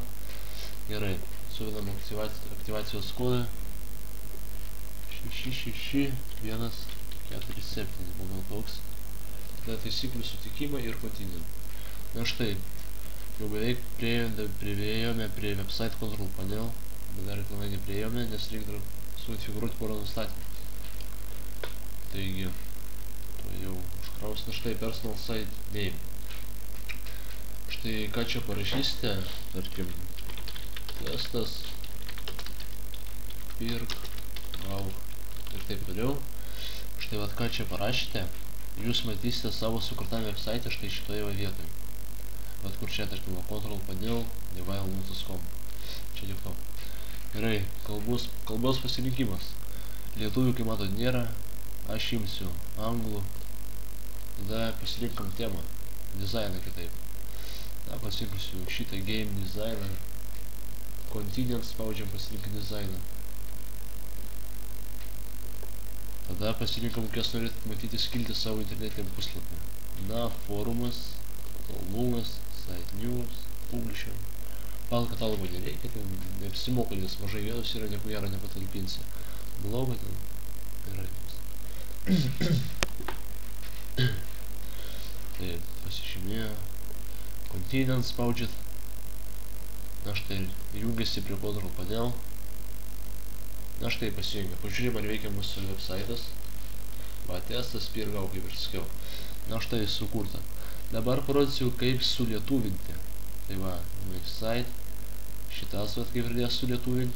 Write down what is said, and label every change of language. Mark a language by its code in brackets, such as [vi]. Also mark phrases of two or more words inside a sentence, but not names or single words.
[lt] Gerai, suvedam aktyvacijos kodą 66147, manau toks. Tada taisyklių sutikimą ir continue. Na štai, jau beveik priėjome prie [en] website control panel, [lt] bet dar pilnai nepriėjome, nes reikia dar sukonfigūruoti porą nustatymų. Taigi, to jau užkraus. Na štai, [en] personal site name. [lt] Štai, ką čia parašysite, tarkim, testas, pirk, auk ir taip toliau. Štai, vat ką čia parašyte, jūs matysite savo sukurtame website štai šitoje vietoje. Vat kur čia, tarkim, [en] control panel, devilfine.utus.com. [lt] Čia tik to. Gerai, kalbos pasirinkimas. Lietuvių, kaip matot, nėra. Aš imsiu anglų. Tada pasirinkam temą. Dizainą kitaip. Na, pasirinksiu šitą game dizainą. Continent spaudžiam pasirinkti dizainą. Tada pasirinkam, kokias norit matyti skilti savo internetiniam puslapį. Na, forumas, aktualumas, [en] site news, publisher. [lt] Pal katalogo nereikia, ten neapsimoka, nes mažai vietos yra, nieko gero nepatalpinsi. Blogą ten gerai. Taip, pasižymėjo. Continent spaudžiat. Na štai, jungiasi prie [en] control panel. [lt] Na štai pasijungia. Pažiūrėjim, ar veikia mūsų website'as. Va, testas, pirgau, kaip ir sakiau. Na štai, sukurta. Dabar parodysiu, kaip sulietuvinti. Tai va, website. Šitas, va, kaip pradės sulietuvinti.